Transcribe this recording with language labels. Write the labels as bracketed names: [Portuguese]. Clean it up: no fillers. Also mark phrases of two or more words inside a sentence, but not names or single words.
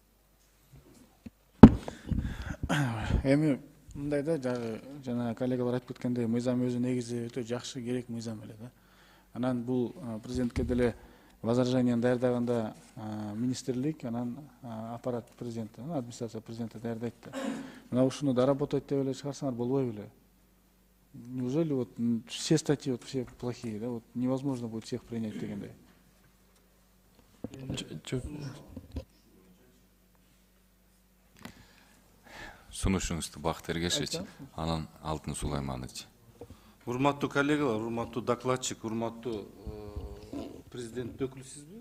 [Kyrgyz] Эми мындай да, жана коллегалар айтып кеткендей, мыйзам өзү негизи өтө жакшы, керек мыйзам эле да. Анан бул президентке деле возражениени даярдаганда министрлик, анан [Russian] аппарат президента, администрация президента [Kyrgyz] даярдайт да. Мына ушуну доработать деп эле чыгарсаңар болбой беле? [Russian] Неужели вот все статьи вот все плохие, да? Вот невозможно будет всех принять дегендей. [Kyrgyz] Сунушуңузду Бакыт Эргешевич, анан Алтын Сулайманович. Урматтуу коллегалар, урматтуу докладчик, урматтуу президент өкүлүсүзбү?